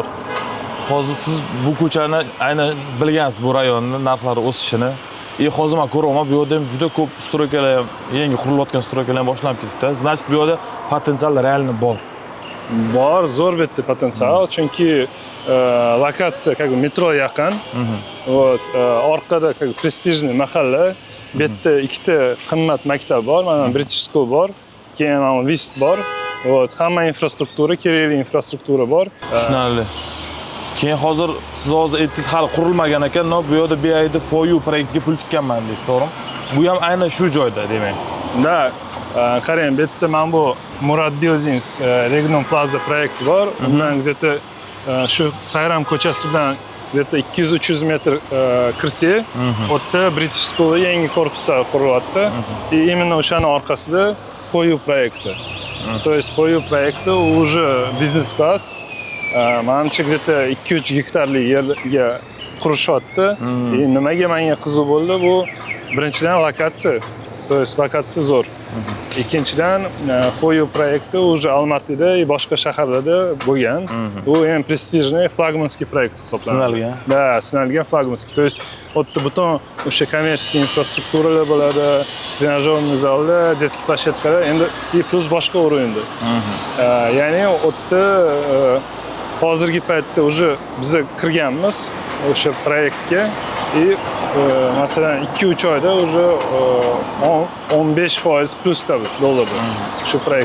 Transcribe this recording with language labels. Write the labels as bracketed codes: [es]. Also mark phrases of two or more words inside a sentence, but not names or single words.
[uz] Hozir siz bu ko'chani aynan bilgansiz, bu rayonni narxlari o'sishini. Hozir men ko'ryapman, bu yerda ham juda ko'p stroykalar ham, yangi qurilayotgan stroykalar ham boshlanib ketibdi. Значит, bu yerda potensial realni bor. Bor, zo'r bu yerda potensial, chunki lokatsiya [ru] как бы [uz] metro yaqin. Вот, orqada [ru] как бы [uz] prestijniy mahalla. Bu yerda ikkita qimmat maktab bor, mana British School bor, keyin mana Wist bor. Вот, hamma infrastruktura, kerakli infrastruktura bor. Tushunarli. Keyin hozir siz aytdingiz, hali qurilmagan ekan, bu yerda BID for you proyektiga pul tikkanman deysiz, to'g'rimi? Bu ham aynan shu joyda, demak. Da, qarang, bu yerda mana bu Murad Buildings Regnum Plaza proyekti bor. Undan где-то shu Sayram ko'chasi bilan где-то 200-300 metr kirsak, o'tda British School yangi korpuslar qurilyapti. [ru] И именно [uz] o'shaning orqasida for you proyekti. [ru] То есть [uz] for you proyekti [ru] уже бизнес-класс. [uz] Menimcha где-то 2-3 gektarlik yerga qurishyapti. Nimaga menga qiziq bo'ldi, bu birinchidan lokatsiya. [ru] То есть [uz] lokatsiya zo'r. Ikkinchidan for you proyekti уже Almatada va boshqa shaharlarda bo'lgan. Bu ham prestijniy flagmanskiy proyekt hisoblanadi. Sinalgan. Da, sinalgan flagmanskiy. [ru] То есть [uz] o'tda butun o'sha kommersiy infrastrukturalar bo'ladi, trenajyorniy zallar, [ru] детский площадкаlar, [uz] endi plus boshqa o'rinda. Ya'ni o'tda hozirgi paytda уже biz kirganmiz o'sha proyektga. И masalan 2-3 oyda уже 15% plusdamiz dollarda shu proyekt.